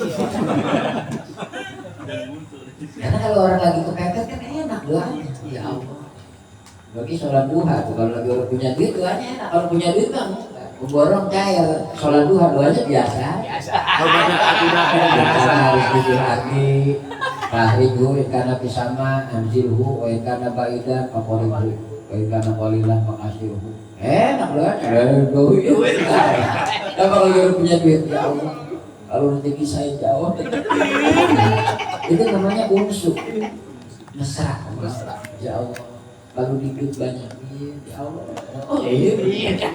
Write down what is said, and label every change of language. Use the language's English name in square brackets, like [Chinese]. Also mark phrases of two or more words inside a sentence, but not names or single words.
[Indonesian] Karena kalau orang lagi kepepet kan enak doanya. [Arabic] Ya Allah, [Indonesian] bagi sholat duha tuh, kalau lagi orang punya duit doanya enak. Kalau punya duit kan borong cair, sholat duha doanya biasa. Biasa harus jujur hati. [Arabic] فأخرجه إن كان في السماء فأنزله وإن كان بعيدا فقربه وإن كان قليلا فكثره. [Indonesian] Enak doanya. Duit. Kalau orang punya duit, [Arabic] ya Allah, [Indonesian] kalau rezeki saya jauh, itu namanya unsur mesra. [Arabic] Ya Allah, [Indonesian] kalau dikit banyak, [Arabic] ya Allah. [Indonesian] Oh iya.